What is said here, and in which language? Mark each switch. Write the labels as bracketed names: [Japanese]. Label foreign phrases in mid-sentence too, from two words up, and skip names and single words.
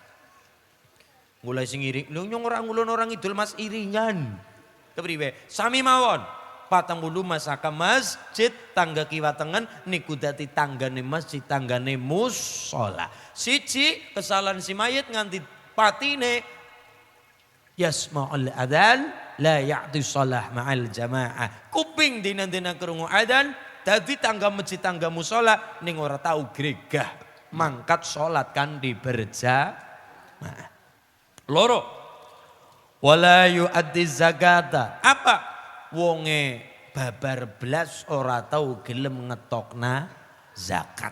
[Javanese] Mulai sing iring, lho nyong orang ngulon orang ngidul mas iringan. Kepriwe? Sami mawon. 40 masaka masjid, tangga kiwa tengen niku dadi tanggane masjid, tanggane musola. Siji kesalahan si mayit nganti patine [Arabic] يسمع الأذان لا يأتي الصلاة مع الجماعة. [Javanese] Kuping dina-dina krungu adzan dadi tangga masjid, tangga musola ning ora tau gregah mangkat salat kan berjamaah. [Arabic] Loro ولا يؤدي الزكاة. [Javanese] Apa? Wonge babar blas ora tau gelem ngetokna zakat.